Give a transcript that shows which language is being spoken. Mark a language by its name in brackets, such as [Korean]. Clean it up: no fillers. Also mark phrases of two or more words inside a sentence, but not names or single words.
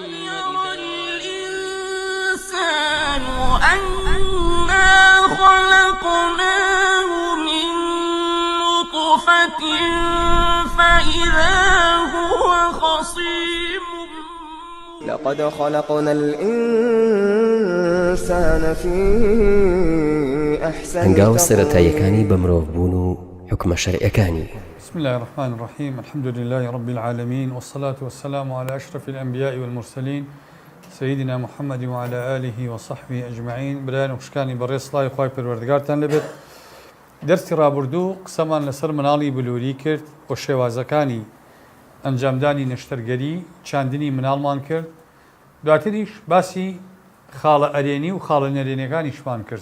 [Arabic] يرى الإنسان أنا خلقناه من نطفة فإذا هو خصيم لقد خلقنا الإنسان في أحسن [Central Kurdish] هەنگاوە سەرەتاییەکانی بە مرۆڤبوون و حکمە شەرعیەکانی. [Arabic] بسم الله الرحمن الرحيم الحمد لله رب العالمين والصلاة والسلام على أشرف الأنبياء والمرسلين سيدنا محمد وعلى آله وصحبه أجمعين. [Central Kurdish] برایان وشکانی بەڕێز سڵاوی خوای پەروەردگارتان لەبێت. دەرسی ڕابردوو قسەمان لەسەر مناڵی بلووری کرد بۆ شێوازەکانی ئەنجامدانی نەشتەرگەری چاندنی مناڵمان کرد. دواتریش باسی خاڵە ئەرێنی و خاڵە نەرێنیەکانیشمان کرد.